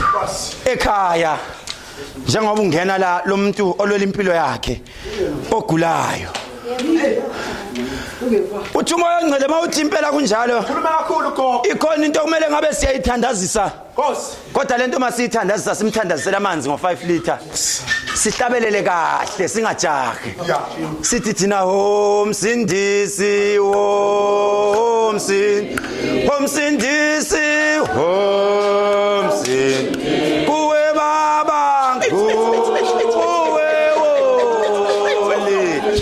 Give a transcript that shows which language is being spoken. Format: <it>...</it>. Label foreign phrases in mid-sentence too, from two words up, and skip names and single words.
<zu>ekhaya njengoba ungena la lo muntu olwela impilo yakhe ogulayo uthi umoya ongcwele mawuthi impela kunjalo khuluma kakhulu gogo ikhona into kumele ngabe siyayithandazisa Nkosi kodwa lento masiyithandazisa simthandazisela amanzi ngo5 liter sihlabelele kahle singajahi sithi thina ho msindisi ho msindisi ho msindisi kuwe baba kuwe woli</zu>